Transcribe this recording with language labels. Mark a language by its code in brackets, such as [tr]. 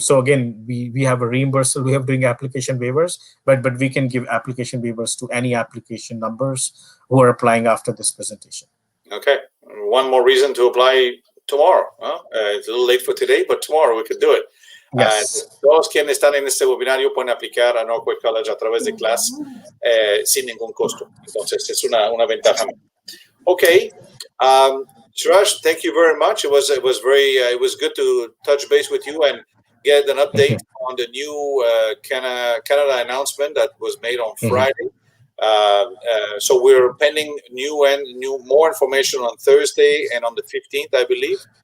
[en] So again, we have a reimbursement, we have doing application waivers, but we can give application waivers to any application numbers who are applying after this presentation. Okay, one more reason to apply tomorrow. It's a little late for today, but tomorrow we could do it. Yes. [es] Todos quienes están en este webinario pueden aplicar a NorQuest College a través de CLAS sin ningún costo. Entonces, es una ventaja. Okay. [en] Suraj, thank you very much. It was good to touch base with you and get an update on the new Canada announcement that was made on Friday. So we're pending more information on Thursday and on the 15th, I believe.